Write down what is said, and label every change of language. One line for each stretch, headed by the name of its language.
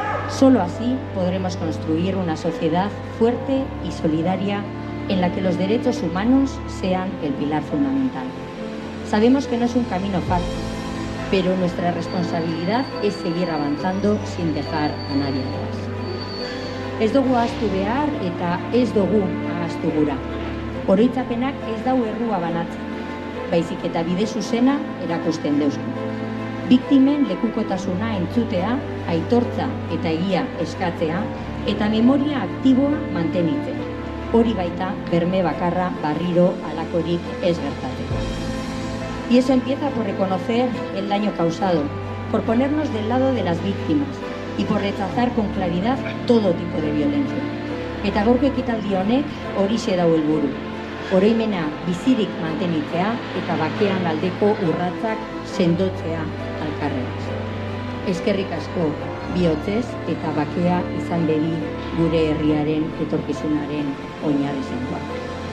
Spanish: Solo así podremos construir una sociedad fuerte y solidaria en la que los derechos humanos sean el pilar fundamental. Sabemos que no es un camino fácil, pero nuestra responsabilidad es seguir avanzando sin dejar a nadie atrás.
Basque: Ez dugu ahaztu behar eta ez dugu ahaztu gura. Oroitzapenak ez dau errua banatzen, baizik eta bide zuzena erakusten deuzku. Biktimen lekukotasuna entzutea, aitortza eta egia eskatzea eta memoria aktiboa mantenitzea. Hori baita berme bakarra barriro halakorik ez gertateko.
Spanish: Y eso empieza por reconocer el daño causado, por ponernos del lado de las víctimas y por rechazar con claridad todo tipo de violencia.
Basque: Eta gaurko ekitaldi honek horixe dau helburu. Oroimena bizirik mantenitzea eta bakean aldeko urratsak sendotzea alkarregaz. Eskerrik asko bihotzez eta bakea izan bedi gure herriaren etorkizunaren oinarri sendoa.